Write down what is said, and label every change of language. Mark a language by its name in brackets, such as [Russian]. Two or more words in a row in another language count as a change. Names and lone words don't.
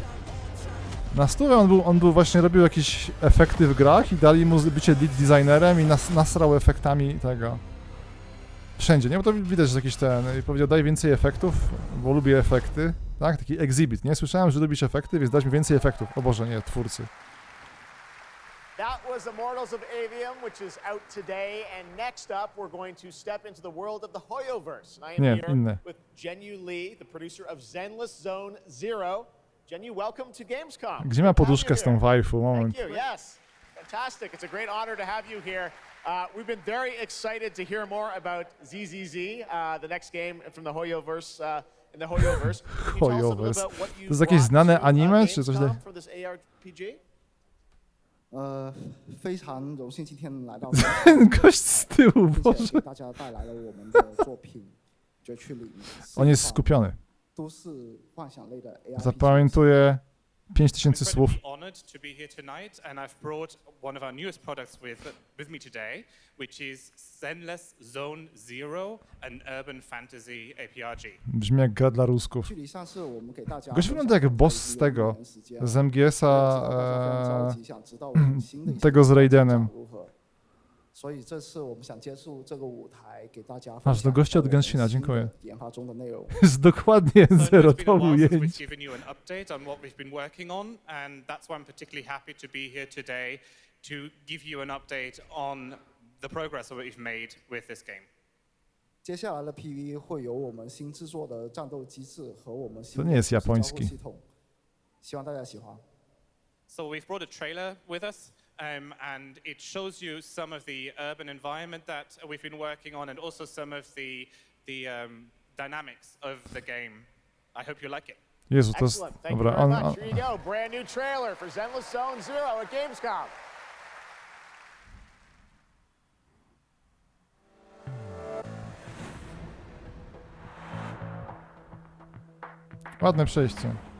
[Polish] Na stówę on był właśnie, robił jakieś efekty w grach i dali mu bycie [English] lead designerem [Polish] i nasrał efektami tego. Wszędzie, nie? Bo to widać, że jakiś ten... I powiedział, daj więcej efektów, bo lubię efekty. Tak? Taki exhibit, nie? Słyszałem, że lubisz efekty, więc dać mi więcej efektów. O Boże, nie, twórcy. [English] That was Immortals of Avium, which is out today, and next up we're going to step into the world of the Hoyoverse. And I am here with Jenyu Lee, the producer of Zenless Zone Zero. Jenyu, welcome to Gamescom. [Polish] Gdzie ma poduszkę z tą waifu? Moment. [English] Thank you, yes. Fantastic. It's a great honor to have you here. We've been very excited to hear more about ZZZ, the next game from the Hoyoverse. In the Hoyoverse. Hoyoverse. [Polish] To jest jakieś znane anime, czy coś takiego? [Chinese] 非常荣幸今天来到 [Polish] gość z tyłu, Boże. [Chinese] 给大家带来了我们的作品绝区里 [Polish] On jest skupiony. [Chinese] 都是幻想类的 AR [Polish] Zapamiętuje 5000 słów. [English] Honored to be here tonight, and I've brought one of our newest products with me today, which is Zenless Zone Zero, an urban fantasy APRG. [Polish] Brzmi jak gra dla Rusków. Gość wygląda jak boss z tego, z MGS-a, tego z Raidenem. Aż do gościa od Genshina, dziękuję. Jest dokładnie zerowe ujęcie. [English] The progress that we've made with this game. [Chinese] 接下来的 PV 会有我们新制作的战斗机制和我们新 [Polish] To nie jest japoński. [Chinese] 系统，希望大家喜欢。 [English] So we've brought a trailer with us, and it shows you some of the urban environment that we've been working on, and also some of the dynamics of the game. I hope you like it. [Polish] Jezu, to jest... Dobra, [English] Here you go, brand new trailer for Zenless Zone Zero at Gamescom. [Polish] Ładne przejście.